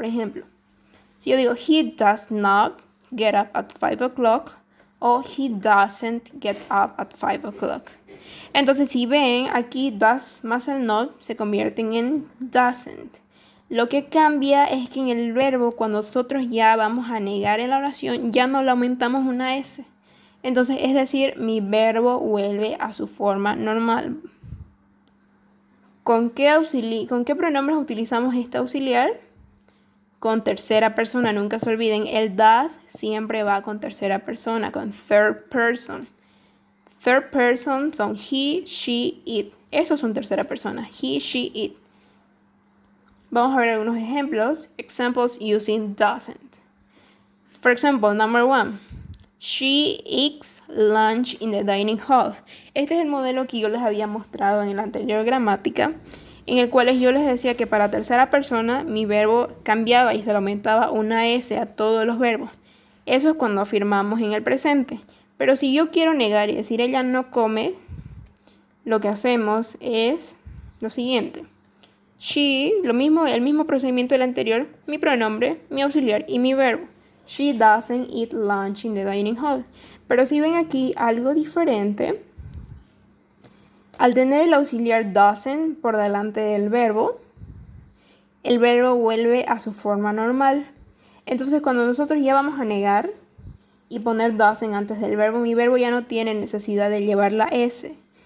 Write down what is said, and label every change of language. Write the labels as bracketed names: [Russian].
[Spanish] Por ejemplo, si yo digo [English] he does not get up at 5 o'clock [Spanish] o [English] he doesn't get up at 5 o'clock. [Spanish] Entonces, si ven, aquí does más el not se convierten en doesn't. Lo que cambia es que en el verbo, cuando nosotros ya vamos a negar en la oración, ya no le aumentamos una S. Entonces, es decir, mi verbo vuelve a su forma normal. ¿Con qué pronombres utilizamos este auxiliar? Con tercera persona, nunca se olviden. El does siempre va con tercera persona, con third person. [English] Third person son he, she, it. [Spanish] Esos son tercera persona, he, she, it. Vamos a ver algunos ejemplos. [English] Examples using doesn't. For example, number 1. She eats lunch in the dining hall. [Spanish] Este es el modelo que yo les había mostrado en la anterior gramática, en el cual yo les decía que para tercera persona mi verbo cambiaba y se le aumentaba una S a todos los verbos. Eso es cuando afirmamos en el presente. Pero si yo quiero negar y decir ella no come, lo que hacemos es lo siguiente. She, lo mismo, el mismo procedimiento del anterior, mi pronombre, mi auxiliar y mi verbo. [English] She doesn't eat lunch in the dining hall. [Spanish] Pero si ven aquí algo diferente, al tener el auxiliar doesn't por delante del verbo, el verbo vuelve a su forma normal. Entonces cuando nosotros ya vamos a negar y poner doesn't antes del verbo, mi verbo ya no tiene necesidad de llevar la S.